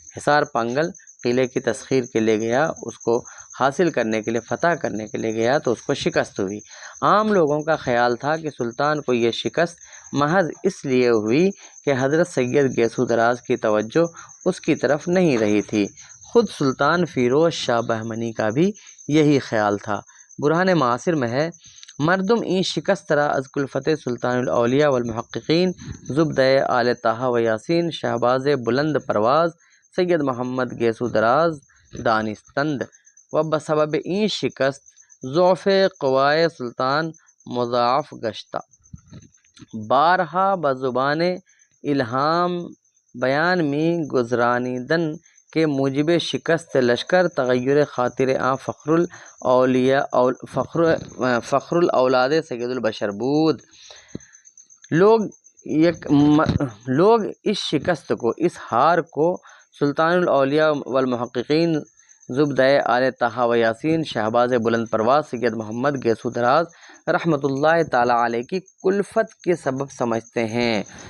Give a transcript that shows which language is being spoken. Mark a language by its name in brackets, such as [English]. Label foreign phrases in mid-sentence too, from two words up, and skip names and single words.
[Urdu] حصار پانگل قلعے کی تسخیر کے لیے گیا، اس کو حاصل کرنے کے لیے، فتح کرنے کے لیے گیا تو اس کو شکست ہوئی۔ عام لوگوں کا خیال تھا کہ سلطان کو یہ شکست محض اس لیے ہوئی کہ حضرت سید گیسو دراز کی توجہ اس کی طرف نہیں رہی تھی۔ خود سلطان فیروز شاہ بہمنی کا بھی یہی خیال تھا۔ برہان معاصر میں ہے: [Persian] مردم این شکست را از کلفت سلطان الاولیاء والمحققین زبدہ آل طٰہٰ و یاسین شہباز بلند پرواز سید محمد گیسو دراز دانستند و بسبب این شکست ضعف قوائے سلطان مضاعف گشتہ۔ بارہا بزبان الہام بیان میں گزرانیدن کے موجب شکست لشکر تغیر خاطر آن فخر الاولاد سید البشر بود۔ [Urdu] لوگ اس شکست کو، اس ہار کو سلطان الاولیاء والمحققین زبدہ آل طٰہٰ و یاسین شہباز بلند پرواز سید محمد گیسو دراز رحمۃ اللہ تعالی علیہ کی کلفت کے سبب سمجھتے ہیں۔